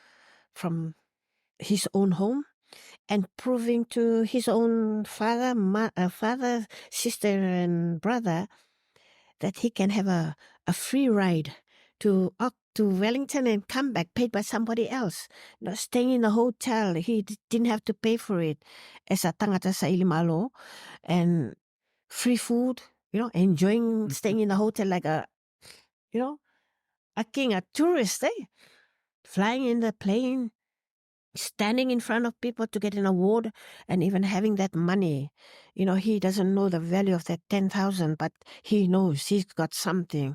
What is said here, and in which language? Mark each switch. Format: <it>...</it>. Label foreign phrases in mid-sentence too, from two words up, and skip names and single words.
<en>his own home and proving to his own father, sister, and brother that he can have a free ride to Wellington and come back paid by somebody else. Not staying in a hotel. He didn't have to pay for it as a</en> <sm>tangata sa Ilimalo,</sm> <en>and free food, enjoying staying in a hotel like a king, a tourist, flying in the plane, standing in front of people to get an award, and even having that money. He doesn't know the value of that 10,000, but he knows he's got something.</en>